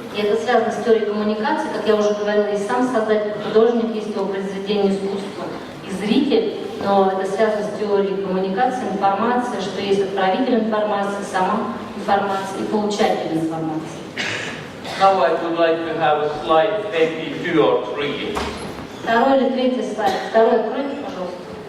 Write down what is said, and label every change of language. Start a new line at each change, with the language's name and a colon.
Russian: И это связано с теорией коммуникации, как я уже говорила, и сам создатель художник, есть его произведение искусства. И и зритель, но это связано с теорией коммуникации, информации, что есть отправитель информации, сама информация и получатель информации.
English: Now I would like to have a slide, maybe 2 or 3.
Russian: Второй или третий слайд. Второй откройте, пожалуйста.